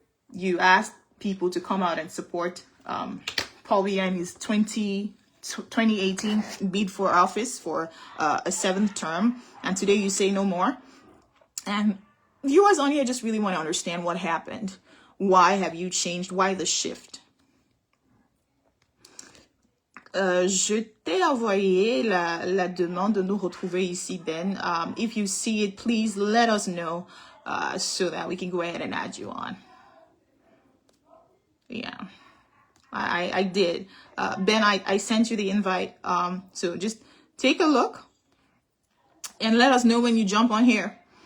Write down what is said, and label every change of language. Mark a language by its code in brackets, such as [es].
[en] You asked people to come out and support Paul Biya in his 2018 bid for office for a 7th term, and today you say no more. And viewers on here just really want to understand what happened. Why have you changed? Why the shift? [fr] Je t'ai envoyé la demande de nous retrouver ici, Ben. [en] If you see it, please let us know so that we can go ahead and add you on. Yeah, I did. Ben, I sent you the invite. So just take a look and let us know when you jump on here.